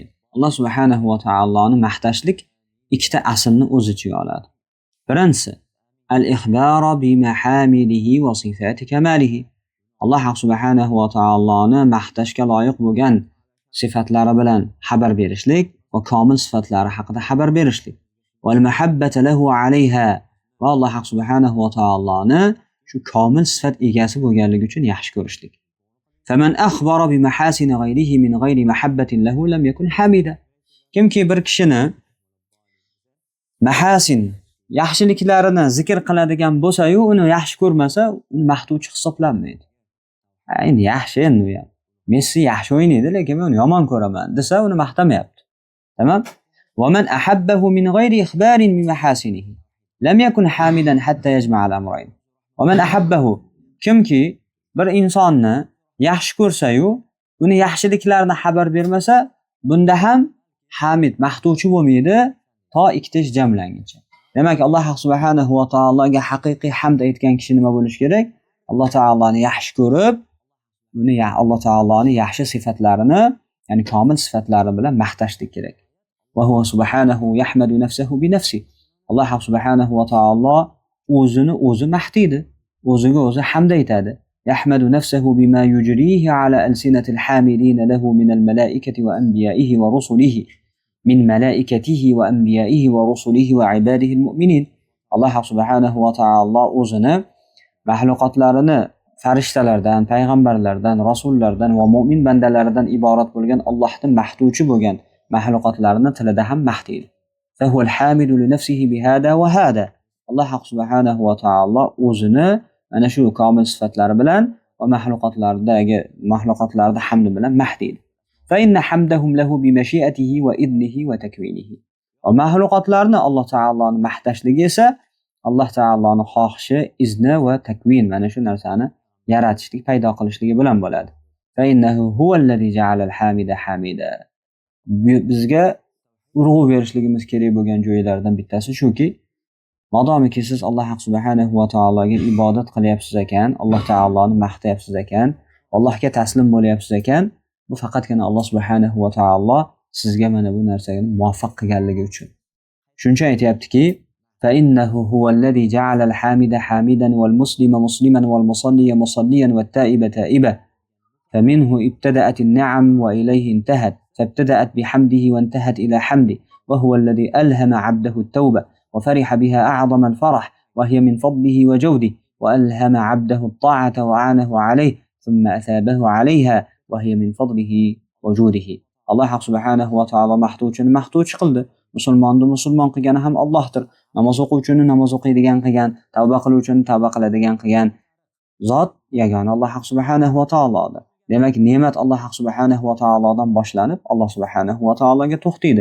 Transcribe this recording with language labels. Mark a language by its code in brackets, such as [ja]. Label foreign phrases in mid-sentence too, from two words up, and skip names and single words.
[uz] Alloh [ar] سبحانه وتعالى [uz] maqtashlik ikkita aslni o'z ichiga oladi. [ar] Birinchisi الإخبار بمحامده وصفات كماله. [uz] Alloh [ar] سبحانه وتعالى [uz] maqtashga loyiq bo'lgan sifatlari bilan xabar berishlik va komil sifatlari haqida xabar berishlik. [ar] والمحبة له عليها. [uz] Va Alloh [ar] سبحانه وتعالى [uz] shu komil sifat egasi bo'lganligi uchun yaxshi ko'rishlik. [ar] فمن أخبر بمحاسن غيره من غير محبة له لم يكن حامدا. [uz] Kimki bir kishini mahasin yaxshiliklarini zikr qiladigan bo'lsa-yu, uni yaxshi ko'rmasa, uni maqtuvchi hisoblanmaydi. Endi yaxshi endi u ham. Messi yaxshi o'ynaydi, lekin men uni yomon ko'raman desa, uni maqtamayapti. Tamam? [ar] ومن أحبه من غير إخبار بمحاسنه لم يكن حامدا حتى يجمع الأمرين. ومن أحبه, [uz] kimki bir insonni yaxshi ko'rsa-yu, buni yaxshiliklarni xabar bermasa, bunda ham hamid, maqtuvchi bo'lmaydi to ikkita ish jamlanguncha. Demak, Alloh [ar] سبحانه وتعالى [uz] haqiqiy hamd aytgan kishi nima bo'lishi kerak? Alloh taoloni yaxshi ko'rib, uni Alloh taoloni yaxshi sifatlarini, ya'ni komil sifatlari bilan maqtashlik kerak. [ar] وهو سبحانه يحمد نفسه بنفسه. [uz] Alloh [ar] سبحانه وتعالى [uz] o'zini o'zi maqtaydi, o'ziga o'zi hamd aytadi. [ar] يحمد نفسه بما يجريه على ألسنة الحامدين له من الملائكة وأنبيائه ورسله. من ملائكته وأنبيائه ورسله وعباده المؤمنين. [uz] Alloh [ar] سبحانه وتعالى [uz] o'zini mahluqotlarini farishtalardan, payg'ambarlardan, rasullardan va mu'min bandalaridan iborat bo'lgan Allohdan maqtuvchi bo'lgan mahluqotlarini tilida ham maqtaydi. [ar] فهو الحامد لنفسه بهذا وهذا. [uz] Alloh [ar] سبحانه وتعالى [uz] o'zini mana shu komil sifatlari bilan va mahluqotlarda hamd bilan maqtaydi. [ar] فإن حمدهم له بمشيئته وإذنه وتكوينه. [uz] ومخلوقاتlarni Alloh taoloni maqtashligi esa Alloh taoloni xohishi, izni va takvin, mana shu narsani yaratishlik, paydo qilishligi bilan bo'ladi. [ar] فإنه هو الذي جعل الحامد حامدا. [uz] Bizga urg'u berishligimiz kerak bo'lgan joylardan bittasi shuki, modomiki siz Alloh [ar] سبحانه وتعالى [uz] ibodat qilyapsiz ekan, Alloh taoloni maqtayapsiz ekan, Allohga taslim bo'lyapsiz ekan, bu faqatgina Alloh [ar] سبحانه وتعالى [uz] sizga mana bu narsaga muvaffaq qilganligi uchun. Shuncha aytayaptiki, [ar] فإنه هو الذي جعل الحامد حامدا والمسلم مسلما والمصلي مصليا والتائب تائبا. فمنه ابتدأت النعم وإليه انتهت فابتدأت بحمده وانتهت إلى حمده وهو الذي ألهم عبده التوبة وفرح بها أعظم الفرح وهي من فضله وجوده وألهم عبده الطاعة وعانه عليه ثم أثابه عليها وهي من فضله وجوده. [uz] Alloh [ar] سبحانه وتعالى [uz] maqtuvchini maqtuvchi qildi. Musulmonni musulmon qilgani ham Allohdir. Namoz o'quvchini namoz o'qiydigan qilgan, tavba qiluvchini tavba qiladigan qilgan zot yagona Alloh [ar] سبحانه وتعالى. [uz] Demak, ne'mat Alloh [ar] سبحانه وتعالى [uz] boshlanib, Alloh [ar] سبحانه وتعالى [uz] to'xtaydi.